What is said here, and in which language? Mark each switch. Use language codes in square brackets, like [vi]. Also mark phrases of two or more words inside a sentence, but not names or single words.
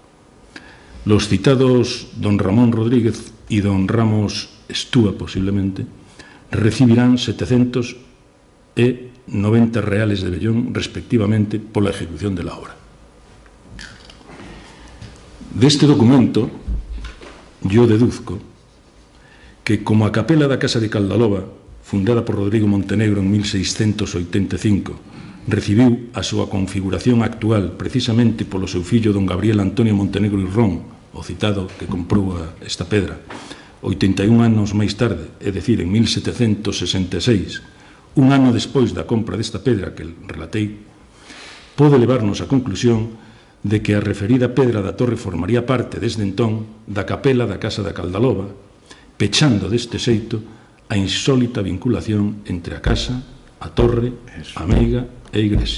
[es] Los citados don Ramón Rodríguez y don Ramos Estúa, posiblemente, recibirán 790 reales de vellón, respectivamente, por la ejecución de la obra. De este documento, [gl] yo deduzco que, como a capela da Casa de Caldaloba, fundada por Rodrigo Montenegro en 1685, recibiu a súa configuración actual precisamente polo seu fillo don Gabriel Antonio Montenegro y Ron, o citado que comprou esta pedra, 81 anos máis tarde, é dicir, en 1766, un ano despois da compra desta pedra que relatei, pode levarnos á conclusión de que a referida pedra da torre formaría parte, desde entón, da capela da Casa da Caldaloba, pechando deste xeito a insólita vinculación entre a casa, a torre, a meiga e a iglesia.